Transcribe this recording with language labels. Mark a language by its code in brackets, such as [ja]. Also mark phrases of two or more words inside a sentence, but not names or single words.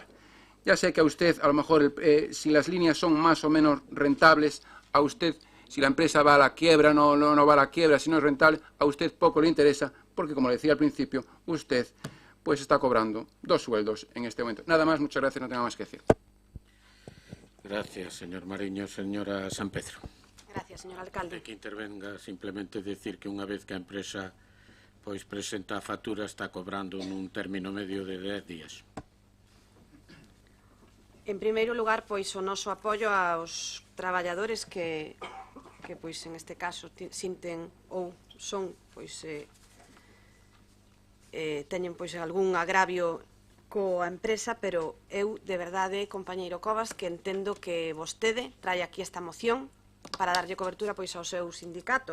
[es] Ya sé que a usted, a lo mejor, si las líneas son más o menos rentables, a usted, si la empresa va a la quiebra, no va a la quiebra, si no es rentable, a usted poco le interesa, porque como le decía al principio, usted pues está cobrando 2 sueldos en este momento. Nada más, muchas gracias, no tengo más que decir. Gracias, señor Mariño. Señora San Pedro. [gl] Gracias, señor alcalde. De que intervenga, simplemente decir que unha vez que a empresa pois presenta a factura está cobrando nun término medio de 10 días. En primeiro lugar, pois o noso apoio aos traballadores que pois en este caso sinten ou son pois teñen pois algún agravio coa empresa, pero eu, de verdade, compañeiro Cobas, que entendo que vostede trae aquí esta moción para darlle cobertura pois ao seu sindicato.